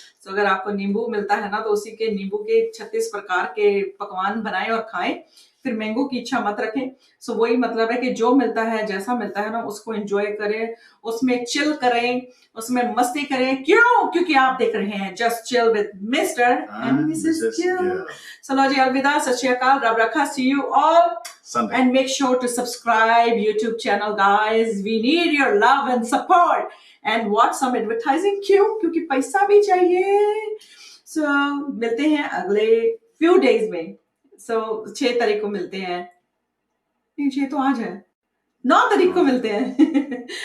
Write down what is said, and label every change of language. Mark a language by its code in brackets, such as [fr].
[hi] तो अगर आपको नींबू मिलता है ना, तो उसी के नींबू के 36 प्रकार के पकवान बनाएं और खाएं, फिर मैंगो की इच्छा मत रखें। सो वही मतलब है कि जो मिलता है, जैसा मिलता है ना, उसको एंजॉय करें, उसमें चिल करें, उसमें मस्ती करें। क्यों? क्योंकि आप देख रहे हैं just chill with mister and Mrs chill. चलो जी, अलविदा, सत श्री अकाल, रब रखा। [en] See you all Sunday. and make sure to subscribe YouTube channel, guys. We need your love and support and watch some advertising. [hi] क्यों? क्योंकि पैसा भी चाहिए। So मिलते हैं अगले [en] few days [hi] में। So 6 तारीख को मिलते हैं। नहीं, 6 तो आज है, 9 तारीख को मिलते हैं।